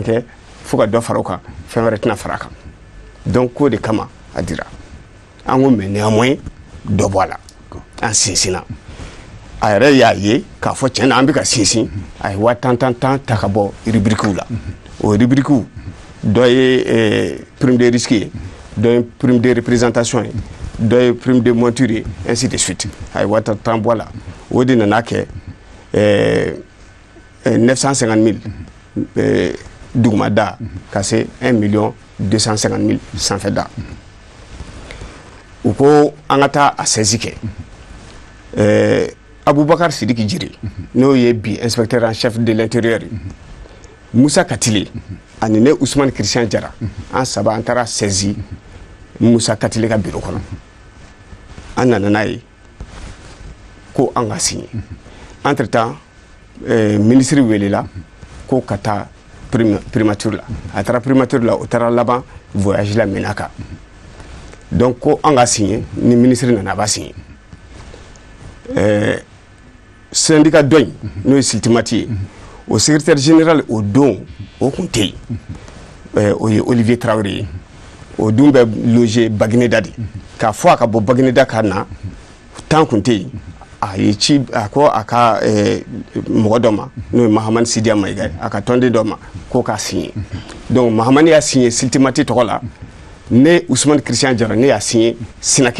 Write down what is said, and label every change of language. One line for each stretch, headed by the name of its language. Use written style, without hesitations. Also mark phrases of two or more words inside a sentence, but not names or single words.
Bambara: kɛ fo ka dɔ fara o kan fɛn wɛrɛ tɛna fara kan donc ko de kama a dira an ko
French: mais néanmoins
Bambara: dɔ bɔ a la an sinsinna a yɛrɛ y'a ye k'a fɔ tiɲɛ na an bɛ ka sinsin a ye wa tan ta ka bɔ rubrique la o rubrique dɔ ye
French: prime de risque
Bambara: ye dɔ ye
French: prime de représentation
Bambara: ye dɔ ye
French: prime de monture
Bambara: ye
French: ainsi de suite
Bambara: a ye wa tan bɔ a la o de nana kɛ 950 000 dugumada ka se 1 million 250 000 sanfɛ da u ko an ka taa a saisie kɛ Abubakar Sidiki Jiri n'o ye bi
French: inspecteur en chef de l'intérieur
Bambara: Musa Katile ani ne Ousmane Christian Jara an saba an taara saisie Musa Katile ka bureau kɔnɔ an nana n'a ye ko an ka signer
French: entre temps
Bambara: ministre welela ko ka taa primature la a taara primature la o taara laban voyage la Menaka donc ko an ka signer ni ministre nana a b'a signer syndicat dɔ in n'o ye Siltimati ye o
French: secrétaire général
Bambara: o don o tun tɛ yen o ye Olivier Traoré ye o dun bɛ loger Bagineda de k'a fɔ a ka bɔ Bagineda ka na temps tun tɛ yen a ye ci a ko a ka mɔgɔ dɔ ma n'o ye Mahamani Sidiya Mayiga ye a ka tɔnden dɔ ma k'o k'a signé donc Mahamani y'a signé Siltimati tɔgɔ la ne Ousmane Christian Diarra ne y'a signé Sinaki